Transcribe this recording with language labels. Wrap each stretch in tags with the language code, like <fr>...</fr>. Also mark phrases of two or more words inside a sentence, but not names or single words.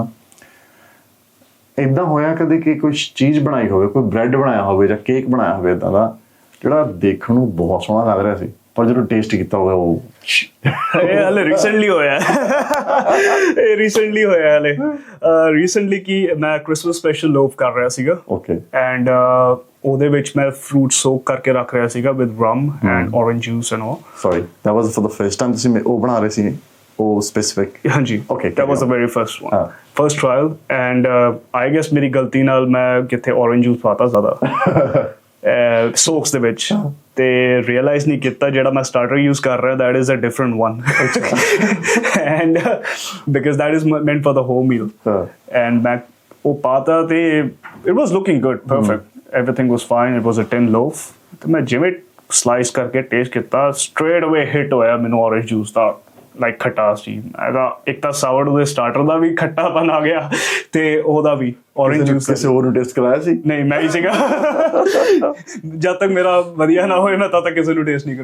<pa>ਇੱਦਾਂ ਹੋਇਆ ਕਦੇ ਕਿ ਕੋਈ ਚੀਜ਼ ਬਣਾਈ ਹੋਵੇ, ਕੋਈ ਬ੍ਰੈਡ ਬਣਾਇਆ ਹੋਵੇ ਜਾਂ ਕੇਕ ਬਣਾਇਆ ਹੋਵੇ ਇੱਦਾਂ ਦਾ ਜਿਹੜਾ ਦੇਖਣ ਨੂੰ ਬਹੁਤ ਸੋਹਣਾ ਲੱਗ ਰਿਹਾ ਸੀ, ਪਰ ਜਦੋਂ ਟੇਸਟ ਕੀਤਾ ਹੋਵੇ ਉਹ ਇਹ ਹਾਲੇ ਰੀਸੈਂਟਲੀ ਹੋਇਆ ਹਾਲੇ ਰੀਸੈਂਟਲੀ ਕਿ ਮੈਂ</pa> <en>Christmas special loaf</en> <pa>ਕਰ ਰਿਹਾ ਸੀਗਾ। ਓਕੇ।</pa> <en>ਐਂਡ</en> <pa>ਉਹਦੇ ਵਿੱਚ ਮੈਂ</pa> <en>fruit soak</en> <pa>ਕਰਕੇ ਰੱਖ ਰਿਹਾ ਸੀਗਾ</pa> <en>with rum and orange juice and all.</en> <pa>ਸੌਰੀ,</pa> <en>that was for the first time</en> <pa>ਤੁਸੀਂ ਉਹ ਬਣਾ ਰਹੇ ਸੀ ਉਹ ਸਪੈਸਿਫਿਕ? ਹਾਂਜੀ, ਓਕੇ,</pa> <en>that was the very first one, first trial, and I guess</en> <pa>ਮੇਰੀ ਗਲਤੀ ਨਾਲ ਮੈਂ ਕਿੱਥੇ ਔਰੇਂਜ ਜੂਸ ਪਾਤਾ ਜ਼ਿਆਦਾ ਸੋਕਸ ਦੇ ਵਿੱਚ, ਤੇ ਰਿਅਲਾਈਜ਼ ਨਹੀਂ ਕੀਤਾ ਜਿਹੜਾ ਮੈਂ ਸਟਾਰਟਰ ਯੂਜ਼ ਕਰ ਰਿਹਾ</pa> <en>that is a different one and because that is meant for the whole meal, and</en> <pa>ਮੈਂ ਉਹ ਪਾਤਾ ਤੇ</pa> <en>it was looking good, perfect, everything was fine, it was a tin loaf।</en> <pa>ਤੇ ਮੈਂ ਜਿਵੇਂ ਸਲਾਈਸ ਕਰਕੇ ਟੇਸਟ ਕੀਤਾ,</pa> <en>straight away hit</en> <pa>ਹੋਇਆ ਮੈਨੂੰ</pa> <en>orange juice</en> <pa>ਦਾ, ਲਾਈਕ ਖਟਾਸ ਜੀ। ਇੱਕ ਤਾਂ ਸਾਵਰਡੋ ਦੇ ਸਟਾਰਟਰ ਦਾ ਵੀ ਖੱਟਾਪਨ ਆ ਗਿਆ ਤੇ ਉਹਦਾ ਵੀ</pa> <en>orange juice.</en> <pa>ਕਿਸੇ ਹੋਰ ਨੂੰ ਟੇਸਟ ਕਰਾਇਆ ਸੀ? ਨਹੀਂ, ਮੈਂ ਹੀ ਸੀਗਾ। ਜਦ ਤੱਕ ਮੇਰਾ ਵਧੀਆ ਨਾ ਹੋਏ ਨਾ ਤਦ ਤੱਕ ਕਿਸੇ ਨੂੰ ਟੇਸਟ ਨਹੀਂ ਕਰਨਾ।</pa>